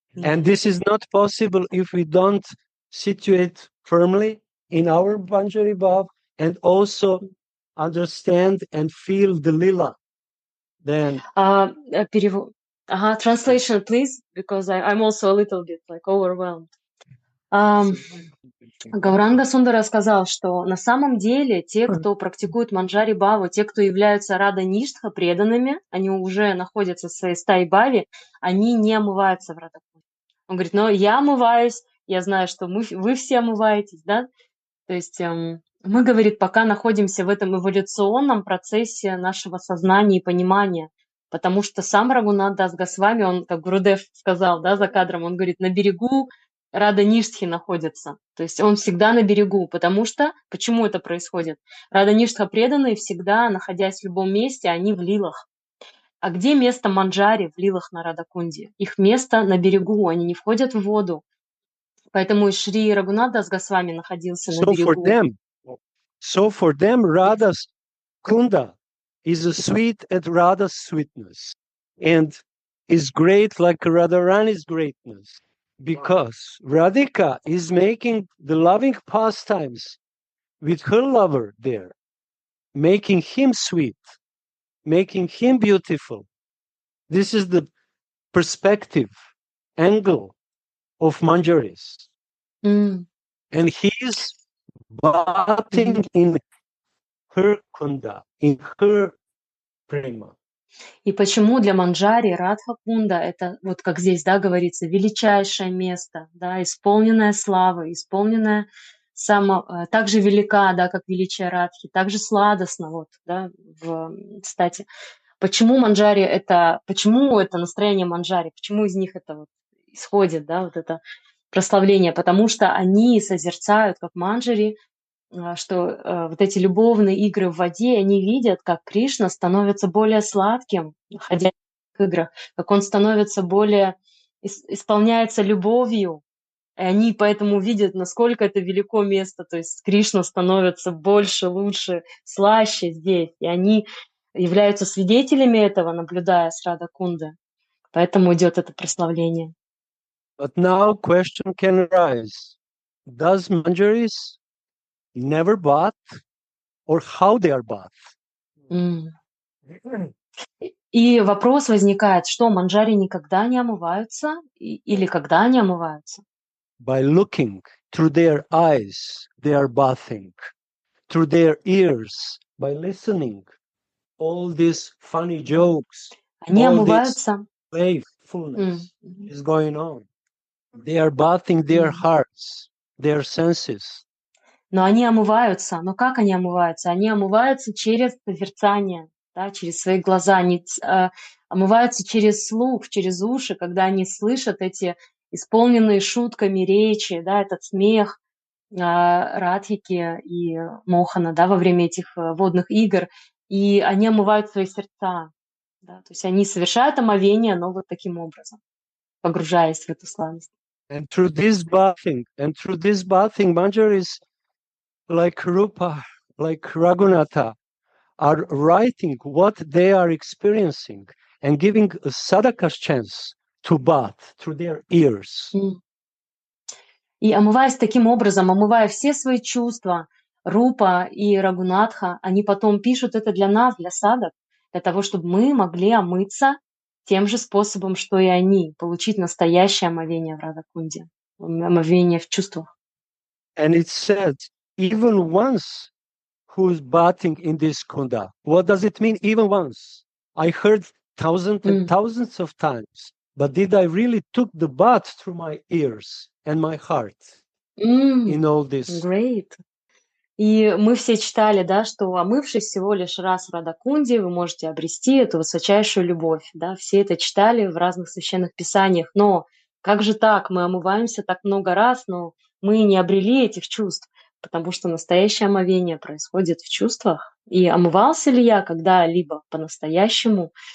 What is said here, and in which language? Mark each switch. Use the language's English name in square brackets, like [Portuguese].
[English] And this is not possible if we don't situate firmly in our Banjari Bhav and also understand and feel the lila. Then [Russian] Перевод. [English] Translation, please, because I'm also a little bit like overwhelmed. [Russian] Гауранга Сундара сказал, что на самом деле те, кто практикует манджари бхаву, те, кто являются рада ништха преданными, они уже находятся в своей стае бхави, они не омываются в радакунде. Он говорит, но я омываюсь, я знаю, что вы все омываетесь, да? То есть мы, говорит, пока находимся в этом эволюционном процессе нашего сознания и понимания, потому что сам Рагунат Дас Госвами, он, как Гурудев сказал, да, за кадром, он говорит, на берегу Рада Ништхи находится. То есть он всегда на берегу, потому что, почему это происходит? Рада Ништха преданные всегда, находясь в любом месте, они в лилах. А где место манджари в лилах на Радакунде? Их место на берегу, они не входят в воду. Поэтому и Шри Рагунат Дас Госвами находился на берегу. [English] So for them, Radha's Kunda is a sweet at Radha's sweetness and is great like Radharani's greatness because Radhika is making the loving pastimes with her lover there, making him sweet, making him beautiful. This is the perspective, angle of Manjaris. Mm. And he is bathing in her Kunda, in her prema. [Russian] И почему для манджари Радха Кунда это, вот как здесь, да, говорится, величайшее место, да, исполненное славы, исполненное так же велика, да, как величие Радхи, так же сладостно, вот, да, в стате. Почему манджари почему это настроение манджари, почему из них это вот исходит, да, вот это прославление? Потому что они созерцают, как манджари, что вот эти любовные игры в воде, они видят, как Кришна становится более сладким, находясь в играх, как он становится более, исполняется любовью, и они поэтому видят, насколько это велико место, то есть Кришна становится больше, лучше, слаще здесь, и они являются свидетелями этого, наблюдая с Рада Кунды. Поэтому идет это прославление. [English] But now question can arise. Does Manjaris never bath or how they are bath? [Russian] И вопрос возникает, что манджари никогда не омываются или когда они омываются? [English] By looking through their eyes, they are bathing. Through their ears, by listening, all these funny jokes, [Russian] Они [English] all [Russian] омываются. [English] this playfulness is going on. They are bathing their hearts, their senses. [Russian] Но они омываются. Но как они омываются? Они омываются через созерцание, да, через свои глаза. Они омываются через слух, через уши, когда они слышат эти исполненные шутками речи, да, этот смех Радхики и Мохана, да, во время этих водных игр. И они омывают свои сердца. Да, то есть они совершают омовение, но вот таким образом, погружаясь в эту сладость. [English] And through this bathing, Manjaris like Rupa, like Raghunatha, are writing what they are experiencing and giving a sadhaka's chance to bath through their ears. [Russian] И омываясь таким образом, омывая все свои чувства, Рупа и Рагунатха, они потом пишут это для нас, для садок, для того, чтобы мы могли омыться тем же способом, что и они, получить настоящее омовение в Радакунде, омовение в чувствах. [English] And it said, even once who's bathing in this kunda. What does it mean, even once? I heard thousands and thousands of times, but did I really took the bath through my ears and my heart in all this? Great. [Russian] И мы все читали, да, что омывшись всего лишь раз в Радакунде, вы можете обрести эту высочайшую любовь. Да? Все это читали в разных священных писаниях. Но как же так? Мы омываемся так много раз, но мы не обрели этих чувств, потому что настоящее омовение происходит в чувствах. И омывался ли я когда-либо по-настоящему